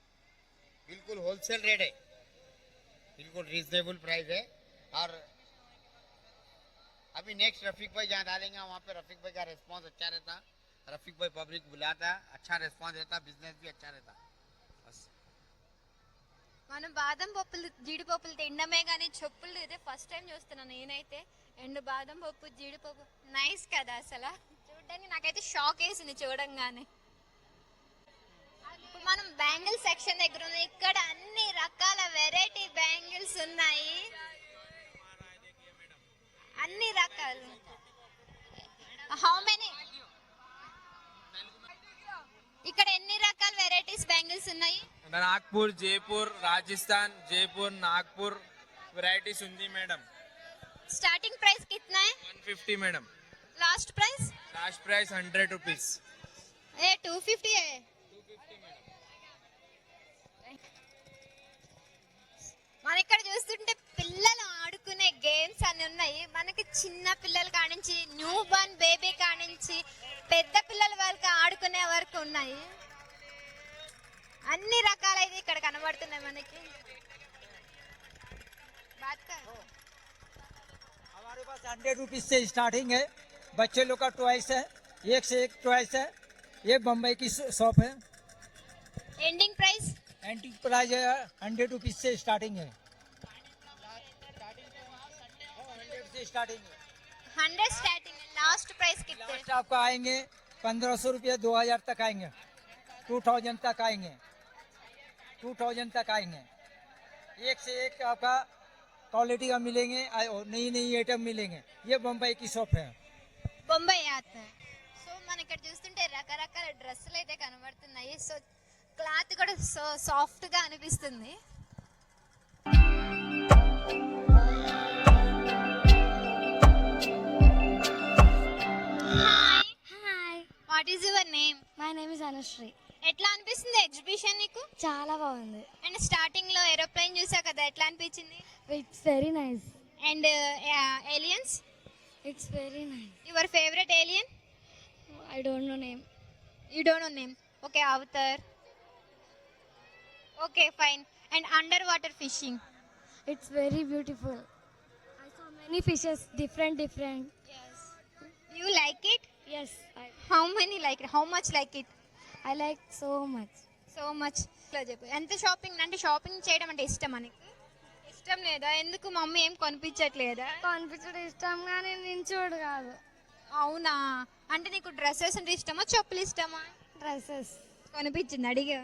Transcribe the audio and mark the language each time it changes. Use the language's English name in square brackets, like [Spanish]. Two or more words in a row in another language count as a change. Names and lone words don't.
[Hindi] बिल्कुल [English] wholesale rate [Hindi] है, बिल्कुल [English] reasonable price [Hindi] है. और अभी नेक्स्ट रफीक भाई जहाँ डालेंगे वहाँ पे रफीक भाई का रिस्पांस अच्छा रहता. रफीक भाई पब्लिक बुलाता, अच्छा रिस्पांस रहता, बिजनेस भी अच्छा रहता. बस [Telugu] మనం బాదం పప్పులు జీడిపప్పులు తినడమే కానీ చెప్పులు ఇదే [English] first time [Telugu] చూస్తున్నాను నేనైతే. అండ్ బాదం పప్పు జీడిపప్పు నైస్ కదా, అసలు చూడడానికి నాకైతే షాక్ వేసింది చూడంగానే. ఇప్పుడు మనం [English] bangle section [Telugu] దగ్గర ఉంది. ఇక్కడ అన్ని రకాల [English] variety bangles [Telugu] ఉన్నాయి, అన్ని రకాలు. [English] How many? [Telugu] ఇక్కడ ఎన్ని రకాల [English] varieties bangles [Telugu] ఉన్నాయి? नागपुर, जयपुर, राजस्थान, जयपुर, नागपुर वैरायटीज ఉంది మేడం. [English] starting price [Hindi] कितना है? [Telugu] 150 మేడం. [English] last price? last price 100 rupees. [Hindi] ఏ 250 है? [Telugu] మన ఇక్కడ చూస్తుంటే పిల్లలు ఆడుకునే గేమ్స్ అన్ని ఉన్నాయి. మనకి చిన్న పిల్లల కానించి [English] new born baby [Telugu] కానించి పెద్ద పిల్లల వరకు ఆడుకునే వరకు ఉన్నాయి. అన్ని రకాలైతే ఇక్కడ కనబడుతున్నాయి మనకి. [Hindi] हमारे पास 100 रुपीज से स्टार्टिंग है. बच्चे लोग का टॉयस है, एक से एक टॉयस है. ये बम्बई की शॉप है. [English] ending price? antique price [Hindi] है 100 रुपीज से स्टार्टिंग है. 100 से स्टार्टिंग है. 100 स्टार्टिंग है. [English] last price [Hindi] कितने? लास्ट आपको आएंगे 1500 रुपये, 2000 तक आएंगे, 2000 तक आएंगे, 2000 तक आएंगे. एक से एक आपका क्वालिटी का मिलेंगे, नई नई आइटम मिलेंगे. ये बम्बई की शॉप है. [Telugu] బొంబాయి ఆత. సో మన ఇక్కడ చూస్తుంటే రకరకాల డ్రెస్సులు అయితే కనబడుతున్నాయి. సో క్లాత్ కూడా సో సాఫ్ట్గా అనిపిస్తుంది. [English] హాయ్, What is your name? My name is అనుశ్రీ. [Telugu] ఎట్లా అనిపిస్తుంది ఎగ్జిబిషన్ నీకు? చాలా బాగుంది. అండ్ స్టార్టింగ్ లో ఏరోప్లేన్ చూసా కదా, ఎట్లా అనిపించింది? [English] It's very nice. And aliens? It's very nice. Your favorite alien? I don't know name. You don't know name? Okay, అవతార్. Okay, fine. And under water fishing? It's very beautiful. I saw many fishes, different. You like it? Yes, How many like it? How much like it? I like so much. So much. [Telugu] చెప్పు, ఎంత షాపింగ్ అంటే షాపింగ్ చేయడం అంటే ఇష్టం నీకు? ఇష్టం లేదా? ఎందుకు మమ్మీ ఏం కొనిపించట్లేదా? కొనిపించడం ఇష్టం కానీ నించోడు కాదు. అవునా? అంటే నీకు డ్రెస్సెస్ అంటే ఇష్టమా చెప్పులు ఇష్టమా? డ్రెస్సెస్